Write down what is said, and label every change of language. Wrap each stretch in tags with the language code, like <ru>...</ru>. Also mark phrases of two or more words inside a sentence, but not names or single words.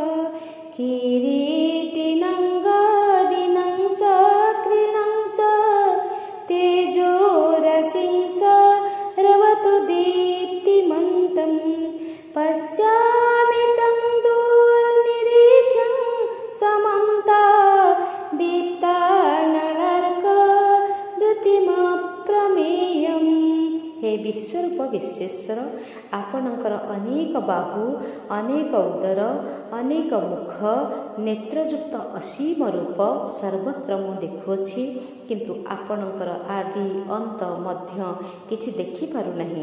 <sa>किरीटिनं गदिनं चक्रिणं च तेजोरसिं सर्वतो दीप्तिमन्तं पश्यामि तं दूरनिरीक्ष्यं समन्ता दीप्तानलार्कद्युतिं</sa> <or>ବିଶ୍ୱରୂପ ବିଶ୍ୱେଶ୍ୱର। ଆପଣଙ୍କର ଅନେକ ବାହୁ, ଅନେକ ଉଦର, ଅନେକ ମୁଖ, ନେତ୍ରଯୁକ୍ତ ଅସୀମ ରୂପ ସର୍ବତ୍ର ମୁଁ ଦେଖୁଅଛି, କିନ୍ତୁ ଆପଣଙ୍କର ଆଦି ଅନ୍ତ ମଧ୍ୟ କିଛି ଦେଖିପାରୁନାହିଁ।</or>